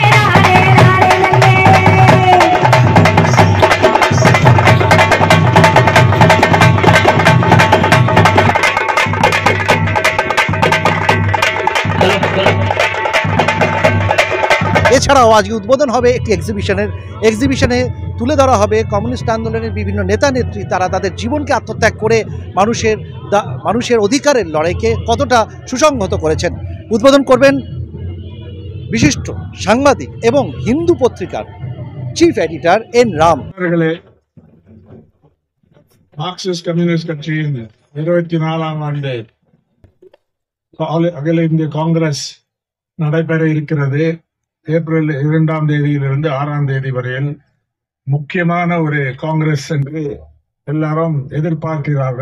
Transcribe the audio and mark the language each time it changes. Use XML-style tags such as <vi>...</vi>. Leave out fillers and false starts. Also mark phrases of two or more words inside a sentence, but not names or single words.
<bn>এছাড়াও আজকে উদ্বোধন হবে একটি এক্সিবিশনে তুলে ধরা হবে কমিউনিস্ট আন্দোলনের বিভিন্ন নেতা নেত্রী তারা তাদের জীবনকে আত্মত্যাগ করে মানুষের অধিকারের লড়াইকে কতটা সুসংহত করেছেন। উদ্বোধন করবেন বিশিষ্ট সাংবাদিক এবং হিন্দু পত্রিকার</bn> <en>chief editor</en> <bn>என் ராம்.</bn> <ta>மார்க்சிஸ்ட் கம்யூனிஸ்ட் கட்சியின் 24ஆம் ஆண்டு அகில இந்திய காங்கிரஸ் நடைபெற இருக்கிறது. ஏப்ரல் 2ஆம் தேதியிலிருந்து 6ஆம் தேதி வரையில் முக்கியமான ஒரு காங்கிரஸ் என்று எல்லாரும் எதிர்பார்க்கிறார்கள்.</ta>